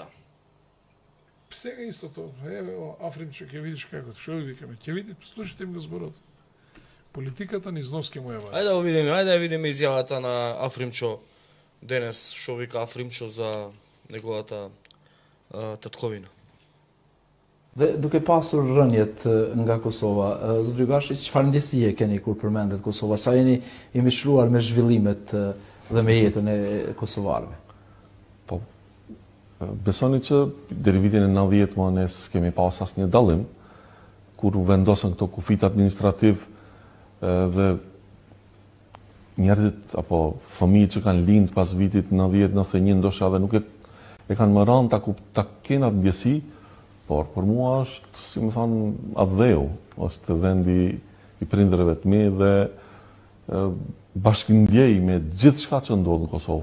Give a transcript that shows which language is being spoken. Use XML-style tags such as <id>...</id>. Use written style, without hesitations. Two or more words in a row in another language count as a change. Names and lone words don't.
<mk>Сега истото. Еве, Афримче, ќе видиш како. Што ви викаме? Ќе види, слушате ми го зборот. Политиката низ нос ќе му ја вади. Ајде да видиме изјавата на Афримчо денес, што вика Афримчо за неговата татковина.</mk> <sq>Dhe duke pasur rënjet nga Kosova, zotri Gashi, çfarë ndjesie keni kur përmendet Kosova? Sa jeni i mishruar me zhvillimet dhe me jetën e kosovarëve? Po, besoni që deri vitin e 90 më ne s'kemi pas asnjë dallim kur vendosën këto kufit administrativ dhe njerëzit apo fëmijët që kanë lind pas vitit 90-91 ndoshta edhe nuk e kanë më rënë ta kenë atë ndjesi, por për mua është, si më thonë, adheu, është vendi i prindërve të mi dhe bashkëndjej me gjithë shka që ndodhë në Kosovë.</sq>